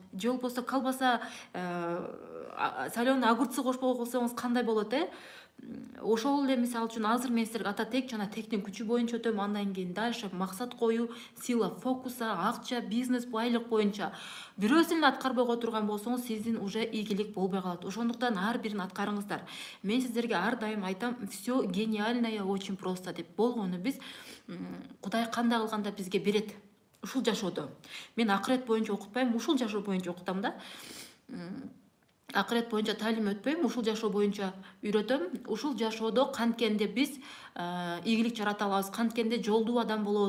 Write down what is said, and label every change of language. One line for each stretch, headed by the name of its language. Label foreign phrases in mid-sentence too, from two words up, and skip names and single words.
Kyrgyz: Же болбосо колбаса,
Russian: солёный огурцы
Kyrgyz: кошпой койсоңуз кандай болот, Ошол эле мисалы үчүн азыр мен силерге ата тек жана тектин күчү боюнча өтөм, андан кийин дальше максат коюу,
Russian: сила фокуса,
Kyrgyz: акча, бизнес, байлык боюнча бирөөсүн эле аткарбай кое турган болсоңуз, сиздин уже ийгилик болбой калат. Ошондуктан ар бирин аткарыңыздар. Мен сиздерге ар дайым айтам,
Russian: все гениальное очень просто деп.
Kyrgyz: Болгону биз Кудай кандай кылганда бизге берет. Ушул жашоодо. Мен акырет боюнча окутпайм, ушул жашоо боюнча окутам да. Акырет боюнча талим өтпөйм, ушул жашоо боюнча үйрөтөм. Ушул жашоодо канткенде биз ийгилик жарата алабыз, канткенде жолдуу адам болобуз.